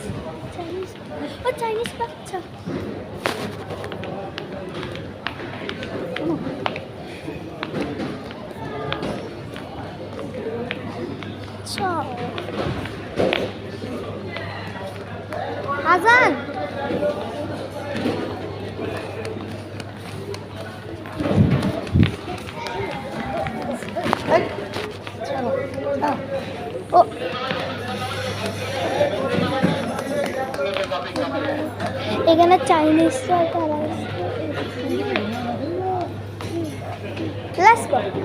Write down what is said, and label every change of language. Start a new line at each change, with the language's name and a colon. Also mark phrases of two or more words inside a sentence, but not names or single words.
Bangla: Chinese বাচ্চা। আজান ও এখানে চাইনিজরা তারা
English: Let's go.